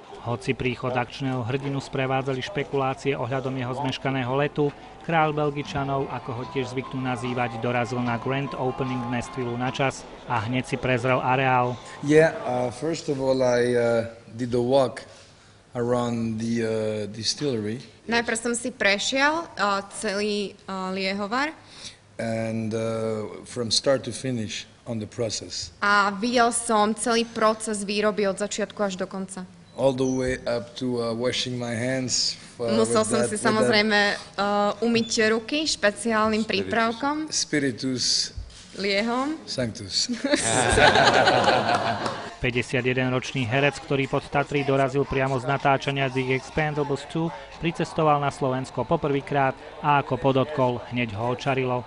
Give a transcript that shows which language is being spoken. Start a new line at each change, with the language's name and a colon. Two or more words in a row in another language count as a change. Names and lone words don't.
Slovak: Hoci príchod akčného hrdinu sprevádzali špekulácie ohľadom jeho zmeškaného letu, kráľ Belgičanov, ako ho tiež zvyknú nazývať, dorazil na
English: Grand Opening
Slovak: v Nashville na čas a hneď si prezrel areál.
English: First of all, I did the walk around the distillery.
Slovak: Najprv som si prešiel celý liehovar.
English: And from start to finish on the process.
Slovak: A videl som celý proces výroby od začiatku až do konca.
English: All the way up to washing my hands.
Slovak: Musel som si samozrejme umyť ruky špeciálnym prípravkom. Spiritus Liehom. Sanctus. 51-ročný herec, ktorý pod Tatry dorazil priamo z natáčania The Expendables 2, pricestoval na Slovensko poprvýkrát a ako podotkol, hneď ho očarilo.